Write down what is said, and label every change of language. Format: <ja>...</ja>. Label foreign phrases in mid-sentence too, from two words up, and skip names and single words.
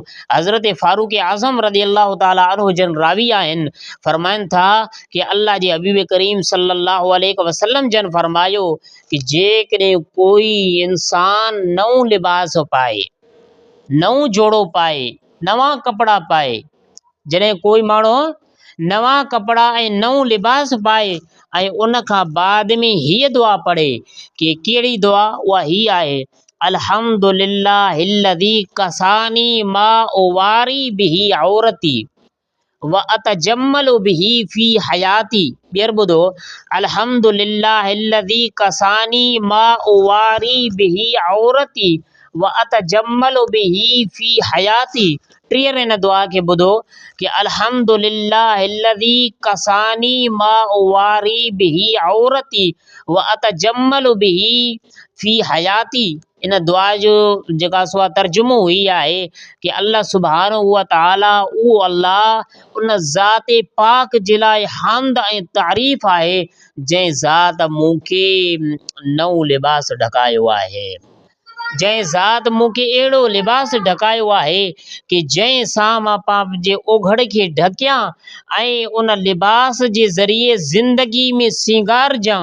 <sd>हज़रत फ़ारूक आज़म</sd> <ar>رضي الله تعالى عنه</ar> <sd>जन रावी आहिनि, फरमाइनि था कि अल्लाह जे हबीब करीम</sd> <ar>صلى الله عليه وسلم</ar> <sd>जन फरमायो कि जेकॾहिं कोई इंसान नओं लिबास पाए, नओं जोड़ो पाए, नवां कपिड़ा पाए, जॾहिं कोई माण्हू नवां कपिड़ा ऐं नओं लिबास पाए ऐं उन खां बाद में हीअ दुआ पढ़े कि कहिड़ी दुआ, उहा हीअ आहे</sd> <ar>الحمد لله الذي كساني ما أواري به عورتي وأتجمل به في حياتي.</ar> <sd>ॿीहर ॿुधो,</sd> <ar>الحمد لله الذي كساني ما أواري به عورتي وأتجمل به في حياتي.</ar> <sd>टीहर इन दुआ खे ॿुधो कि</sd> <ar>الحمد لله الذي كساني ما أواري به عورتي وأتجمل به في حياتي.</ar> <sd>इन दुआ जो जेका सो आहे तर्जुमो ही आहे कि</sd> <ar>الله سبحانه وتعالى</ar> <sd>उहो अल्लाह उन ज़ात पाक जे लाइ हम्द ऐं तारीफ़ आहे जंहिं ज़ात मूंखे नओं लिबास ढकायो आहे, जंहिं ज़ात मूंखे अहिड़ो लिबास ढकायो आहे कि जंहिं सां मां पंहिंजे ओघड़ खे ढकियां ऐं उन लिबास जे ज़रिए ज़िंदगी में सिंगारजां।</sd>